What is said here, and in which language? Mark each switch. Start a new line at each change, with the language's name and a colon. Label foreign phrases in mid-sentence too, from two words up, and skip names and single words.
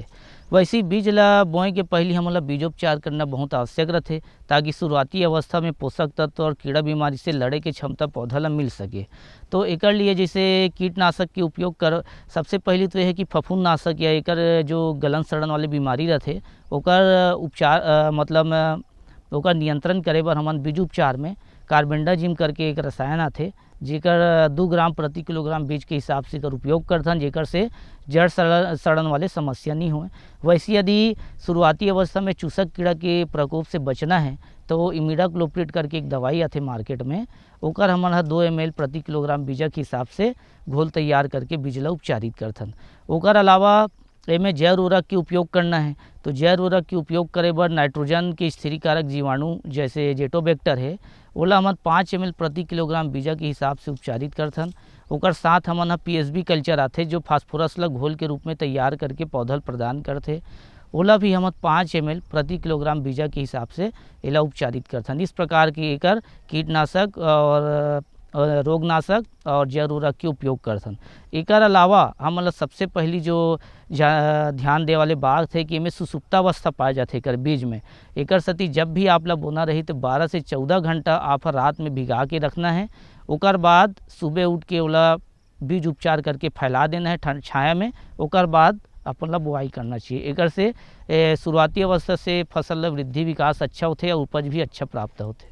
Chhattisgarhi: वैसी बीज ला बोए के पहले हमला बीजोपचार करना बहुत आवश्यक रहते, ताकि शुरुआती अवस्था में पोषक तत्व और कीड़ा बीमारी से लड़े के क्षमता पौधा ला मिल सके। तो एकर लिए जैसे कीटनाशक के उपयोग कर, सबसे पहले तो यह कि फफूंदनाशक या एकर जो गलन सड़न वाले बीमारी रहते ओकर उपचार मतलब ओकर नियंत्रण करे बर हमन बीज उपचार में कार्बेंडाजिम करके एक रसायन आते, जेकर 2 ग्राम प्रति किलोग्राम बीज के हिसाब से एकर उपयोग करथन, जेकर से जड़ सड़न वाले समस्या नहीं होए। वैसे यदि शुरुआती अवस्था में चूसक कीड़ा के प्रकोप से बचना है तो इमिडाक्लोप्रिड करके एक दवाई आते मार्केट में, ओकर हमन 2 ml प्रति किलोग्राम बीजा के हिसाब से घोल तैयार करके बीज ला उपचारित करथन। ओकर अलावा एमें जैव उर्वरक के उपयोग करना है तो जैव उर्वरक के उपयोग करे बर नाइट्रोजन के स्थिरीकारक जीवाणु जैसे जेटोबैक्टर है ओला हमन 5 ml प्रति किलोग्राम बीजा के हिसाब से उपचारित करथन। ओकर साथ हमन
English: PSB culture
Chhattisgarhi: आते जो फास्फोरस ला घोल के रूप में तैयार करके पौधा प्रदान करते, ओला भी हम 5 ml प्रति किलोग्राम बीजा के हिसाब से एला उपचारित करथन। इस प्रकार की एकर कीटनाशक और रोगनाशक और जैव उर्वरक के उपयोग करथन। एकर अलावा हमन सबसे पहली जो ध्यान दे वाले बात है कि इमें सुसुप्तावस्था पाए जाते एकर बीज में। एकर सती जब भी आप ला बोना रही तो 12 से 14 घंटा आप रात में भिगा के रखना है, ओकर बाद सुबह उठ के ओला बीज उपचार करके फैला देना है छाया में, ओकर बाद अपन ला बुआई करना चाहिए। एकर से शुरुआती अवस्था से फसल ला वृद्धि विकास अच्छा होते और उपज भी अच्छा प्राप्त होते।